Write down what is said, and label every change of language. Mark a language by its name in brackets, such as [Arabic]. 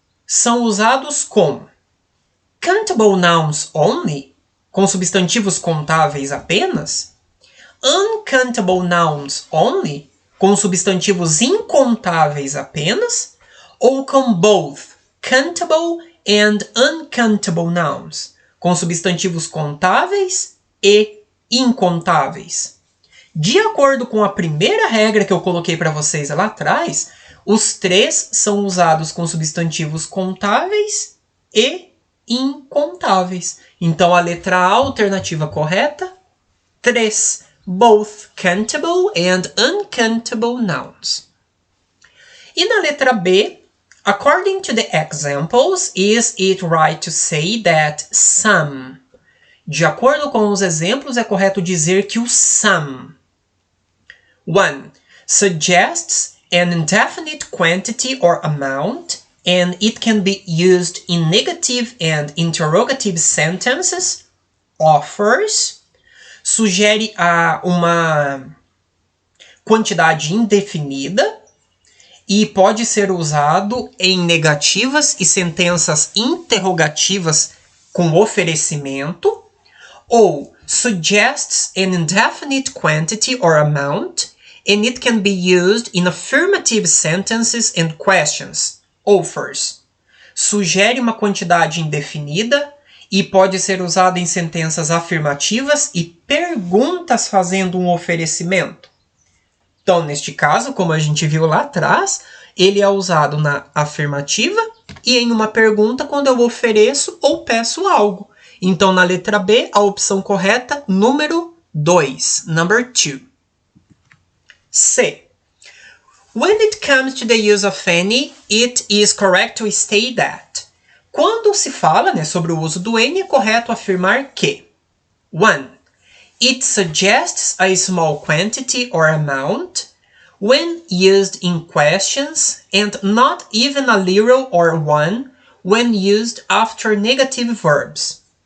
[Portuguese] São usados com [English] countable nouns only, [Portuguese] com substantivos contáveis apenas, [English] uncountable nouns only, [Portuguese] com substantivos incontáveis apenas, ou com [English] both countable and uncountable nouns, [Portuguese] com substantivos contáveis e incontáveis. De acordo com a primeira regra que eu coloquei para vocês lá atrás, os três são usados com substantivos contáveis e incontáveis. Então, a letra A, alternativa correta, 3. [English] Both countable and uncountable nouns. [Portuguese] E na letra B, [English] according to the examples, is it right to say that some? [Portuguese] De acordo com os exemplos, é correto dizer que o some 1. [English] Suggests an indefinite quantity or amount, and it can be used in negative and interrogative sentences. Offers. [Portuguese] Sugere uma quantidade indefinida e pode ser usado em negativas e sentenças interrogativas com oferecimento. [English] Ou suggests an indefinite quantity or amount, and it can be used in affirmative sentences and questions. Offers. [Portuguese] Sugere uma quantidade indefinida e pode ser usado em sentenças afirmativas e perguntas fazendo um oferecimento. Então, neste caso, como a gente viu lá atrás, ele é usado na afirmativa e em uma pergunta quando eu ofereço ou peço algo. Então, na letra B, a opção correta, número 2, [English] number 2. C. When it comes to the use of any, it is correct to state that. [Portuguese] Quando se fala, né, sobre o uso do any, é correto afirmar que 1. [English] It suggests a small quantity or amount when used in questions and not even a little or one when used after negative verbs.